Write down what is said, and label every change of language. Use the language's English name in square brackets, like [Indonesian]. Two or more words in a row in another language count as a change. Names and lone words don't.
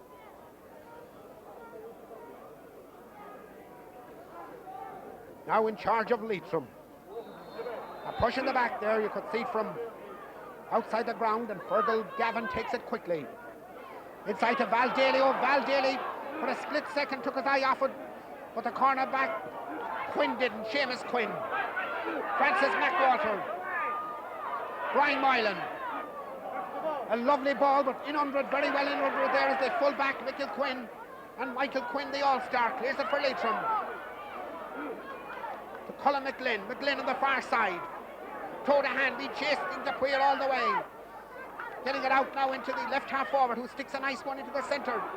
[English] Now in charge of Leitrim. A push in the back there, you could see from outside the ground, and Fergal Gavin takes it quickly. Inside to Val Daly. Oh, Val Daly for a split second took his eye off it, but the corner back, Quinn didn't. Seamus Quinn. Francis McWalter. Brian Moylan. A lovely ball, but in under it, very well in under it there is the full back, Michael Quinn. And Michael Quinn, the all-star, clears it for Leitrim. To Colin McGlynn. McGlynn on the far side. Toe to hand, he chasing the wheel all the way. Getting it out now into the left half forward, who sticks a nice one into the centre.